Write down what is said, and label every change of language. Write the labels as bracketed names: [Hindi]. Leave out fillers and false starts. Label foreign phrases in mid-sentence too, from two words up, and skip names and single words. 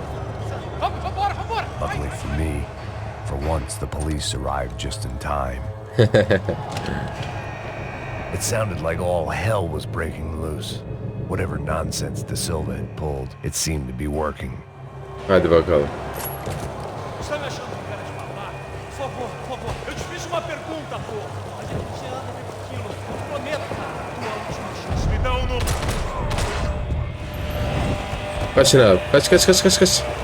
[English] Luckily for me, for once the police arrived just in time. It sounded like all hell was breaking loose. Whatever nonsense De Silva had pulled, it seemed to be working. [Turkish] Hadi bakalım. [Portuguese] Está me achando que cara de falar? Por favor, por favor. Eu te fiz uma pergunta, pô. Mas a gente anda repetindo. Prometo, cara. Tua última chance. Me dá número. [Turkish] Kaçın abi. Kaç.